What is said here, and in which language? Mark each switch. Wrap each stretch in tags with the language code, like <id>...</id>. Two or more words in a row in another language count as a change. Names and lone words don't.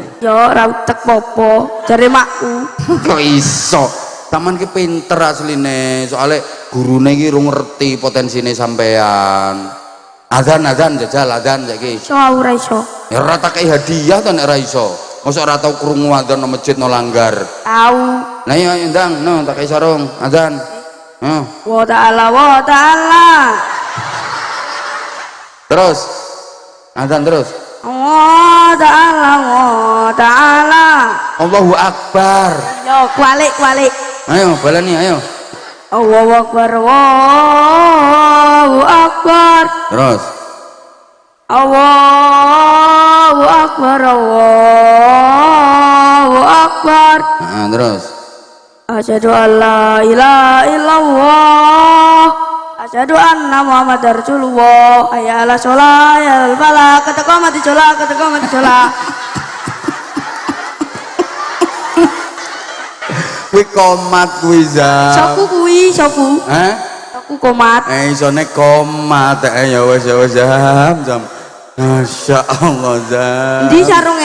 <jv>Yo ora utek popo, jare makku. Kok iso? Sampean ki pinter asline, soalnya gurune iki ora ngerti potensine sampean. Adzan jajal adzan saiki. Iso ora iso. Ya ora tak kei hadiah to nek ra iso. Mosok ora tau krungu adzan nang masjid nang langgar. Tau. Nah iya ndang, no tak kei sarung adzan.</jv> <ar>وتعالى وتعالى.</ar> <jv>Terus. Adzan terus.</jv> <ar>وتعالى وتعالى. الله أكبر.</ar> <jv>Yo kualik. Ayo balani ayo.</jv> <ar>الله أكبر. الله أكبر.</ar> <jv>Terus.</jv> <ar>الله أكبر. الله أكبر.</ar> <jv>Nah, terus.</jv> <ar>أشهد أن لا إله إلا الله. أشهد أن محمدا رسول الله. حي على الصلاة، حي على الفلاح. قد قامت الصلاة، قد قامت الصلاة.</ar> <jv>Kuwi komat kuwi Zam. Soku kuwi, soku. Hah? Soku komat. Isone komat ya wis Zam.</jv> <ar>ما شاء الله</ar> <jv>Zam. Endi sarunge?</jv>